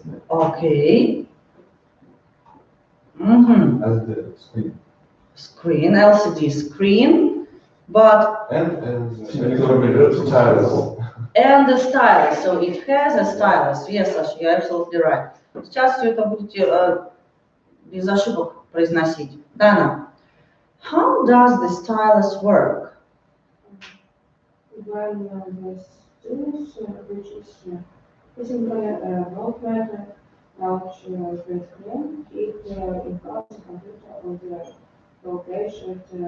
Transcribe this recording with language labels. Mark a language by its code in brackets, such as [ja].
[en] Okay. Mm-hmm. As the screen. Screen, LCD screen, but And stylus. and the stylus. So it has a stylus. Yes, Sasha, you're absolutely right. [ru] Сейчас все это будете без ошибок произносить. [en] Dana, how does the stylus work? When the students, which is physically voltmeter, large screen, keep in front of the computer on the location